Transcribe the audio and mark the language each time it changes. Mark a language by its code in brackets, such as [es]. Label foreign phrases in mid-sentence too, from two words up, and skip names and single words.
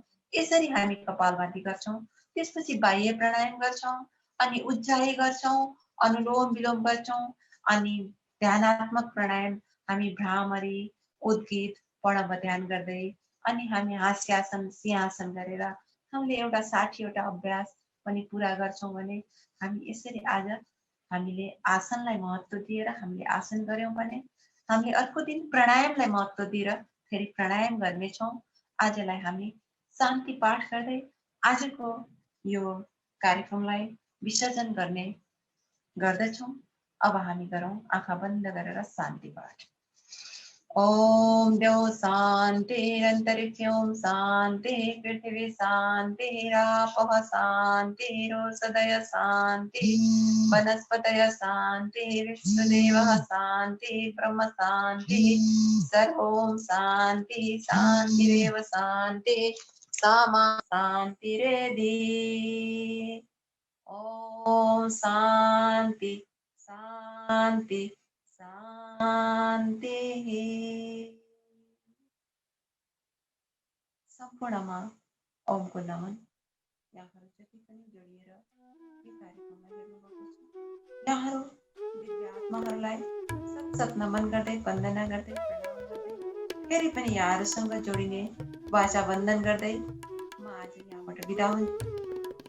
[ne] यसरी हामी कपालभाती गर्छौं। त्यसपछि बाह्य प्राणायाम गर्छौं, अनि उज्जाई गर्छौं, अनुलोम विलोम गर्छौं, अनि ध्यानात्मक प्राणायाम हामी भ्रामरी, उद्गीत, प्रणव ध्यान गर्दै अनि हामी हास्यासन, सिंहासन गरेर हामीले एउटा 60 वटा अभ्यास पनि पूरा गर्छौं भने हामी यसरी आज हामीले आसनलाई महत्त्व दिएर हामीले आसन गर्यौं भने हामीले अर्को दिन प्राणायामलाई महत्त्व दिएर फेरि प्राणायाम गर्नेछौँ। आजलाई हामी शान्ति पाठ गर्दै आजको यो कार्यक्रमलाई विसर्जन गर्दछौँ। अब हामी गरौँ आँखा बन्द गरेर शान्ति पाठ। [sa] ओम द्यौ शान्तिरन्तरिक्षं शान्ति पृथिवी शान्तिरापः शान्तिरोषधयः शान्ति वनस्पतयः शान्ति विश्वदेवः शान्ति ब्रह्म शान्ति सर्वं शान्ति शान्तिरेव शान्ति सामा शान्तिरेधि। ओम शान्ति शान्ति शान्ति। [ne] सम्पूर्णमा ओमको नमन। यहाँहरू जति पनि जोडिएर यो कार्यक्रममा हेर्नुभएको छ यहाँहरू दिव्य आत्माहरूलाई सतसत नमन गर्दै वन्दना गर्दै प्रणाम गर्दै फेरि पनि यहाँहरूसँग जोडिने वाचा वन्दन गर्दै म आज यहाँबाट बिदा हुन्छु।